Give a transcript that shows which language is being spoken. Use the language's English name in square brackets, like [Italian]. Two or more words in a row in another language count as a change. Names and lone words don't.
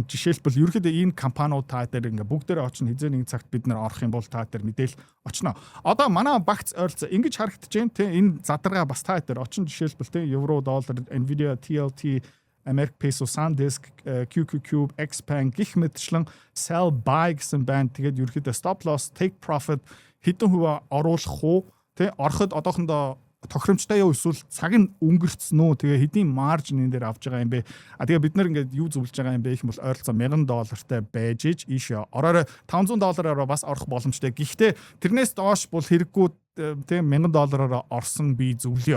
[Mongolian] Жишээлбэл ерөөхдөө энэ компаниуд та дээр ингээ бүгдээрээ очно хизээ нэгэн цагт бид нар орох юм бол та дээр мэдээл очно. Одоо манай багц ойролцоо ингэж харагдаж байна те энэ задаргаа бас та дээр очно. Жишээлбэл те евро, доллар, Nvidia, TLT, [English] American Peso, [Mongolian] SanDisk, QQQ, Xpeng гэх мэтчлэн [English] sell buy [Mongolian] гэсэн байна. Тэгээд ерөөхдөө [English] stop loss, take profit [Mongolian] хэдэн хувиар оруулах уу те ороход одоохондоо тохиромжтой юу эсвэл цаг нь өнгөрцөн үү тэгээ хэдийн маржин энэ дээр авч байгаа юм бэ тэгээ бид нар ингээд юу зөвлөж байгаа юм бэ гэх юм бол ойролцоо $1000 байж иж ийшээ ороорой $500 бас орох боломжтой гэхдээ тэрнээс доош бол хэрэггүй тийм $1000 орсон би зөвлөё.